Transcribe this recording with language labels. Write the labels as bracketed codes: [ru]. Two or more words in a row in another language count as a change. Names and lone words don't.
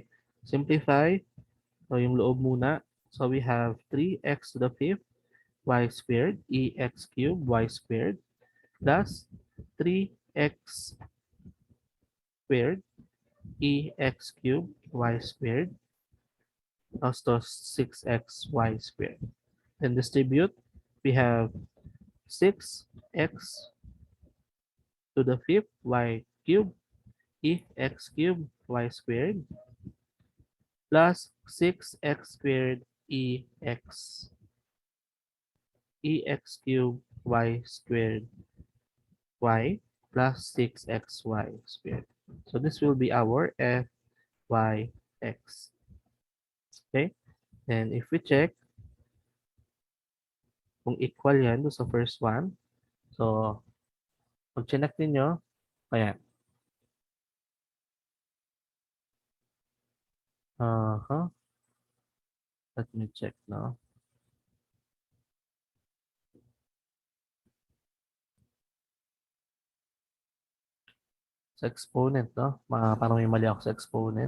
[tl] Simplify. So yung loob muna. [en] So we have 3x to the fifth y squared x cubed y squared plus 3x squared EX cubed Y squared plus to 6XY squared. Then distribute, we have 6x to the fifth y cubed EX cubed Y squared plus 6x squared EX cubed Y squared Y plus 6xy squared. So this will be our fyx. Okay? And if we check kung equal [tl] yan do sa [en] first one, so [tl] pag chinek ninyo, ayan. Uh-huh. [en] Let me check now. [tl] Sa exponent, no? Parang may mali ako sa exponent.